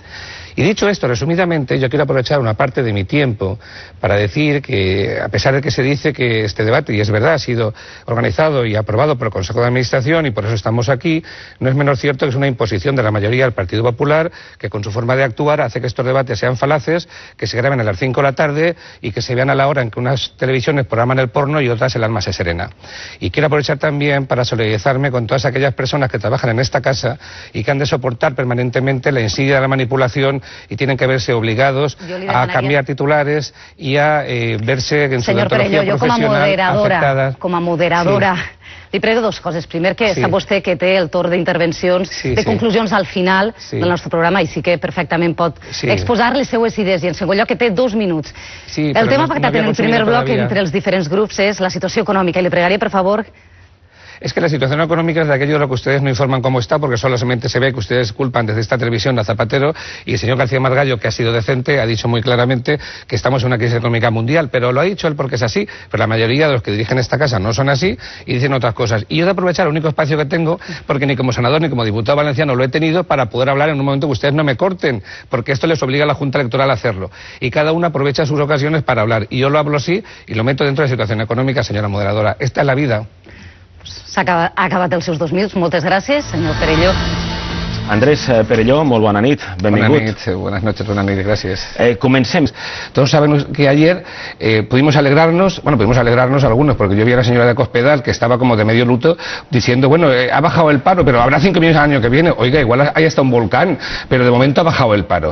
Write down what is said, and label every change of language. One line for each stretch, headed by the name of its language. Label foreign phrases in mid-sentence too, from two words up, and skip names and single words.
Spanish: Y dicho esto, resumidamente, yo quiero aprovechar una parte de mi tiempo para decir que, a pesar de que se dice que este debate, y es verdad, ha sido organizado y aprobado por el Consejo de Administración y por eso estamos aquí, no es menos cierto que es una imposición de la mayoría del Partido Popular que con su forma de actuar hace que estos debates sean falaces, que se graben a las 5 de la tarde y que se vean a la hora en que unas televisiones programan el porno y otras el alma se serena. Y quiero aprovechar también para solidarizarme con todas aquellas personas que trabajan en esta casa y que han de soportar permanentemente la insidia de la manipulación y tienen que verse obligados a cambiar titulares y a verse en su
Catalan: deontologia professional
Spanish: afectada.
Catalan: Com a moderadora, li prego dues coses. Primer, que sap vostè que té el torn d'intervencions, de conclusions al final del nostre programa i sí que perfectament pot exposar les seues idees. I en segon lloc, que té 2 minuts. El tema pactat en el primer bloc entre els diferents grups és la situació econòmica i li pregaria, per favor...
Spanish: Es que la situación económica es de aquello de lo que ustedes no informan cómo está, porque solamente se ve que ustedes culpan desde esta televisión a Zapatero, y el señor García Margallo, que ha sido decente, ha dicho muy claramente que estamos en una crisis económica mundial, pero lo ha dicho él porque es así, pero la mayoría de los que dirigen esta casa no son así y dicen otras cosas. Y yo de aprovechar el único espacio que tengo, porque ni como senador ni como diputado valenciano lo he tenido, para poder hablar en un momento que ustedes no me corten, porque esto les obliga a la Junta Electoral a hacerlo. Y cada uno aprovecha sus ocasiones para hablar. Y yo lo hablo así y lo meto dentro de la situación económica, señora moderadora. Esta es la vida.
Catalan: Ha acabat els seus 2 minuts. Moltes gràcies, senyor Perelló. Andrés Perelló, molt bona nit, benvingut.
Spanish: Buenas noches, buenas noches, gracias.
Catalan: Comencem.
Spanish: Todos saben que ayer pudimos alegrarnos algunos, porque yo vi a la señora de Cospedal, que estaba como de medio luto, diciendo, bueno, ha bajado el paro, pero habrá 5 millones al año que viene. Oiga, igual hay hasta un volcán, pero de momento ha bajado el paro.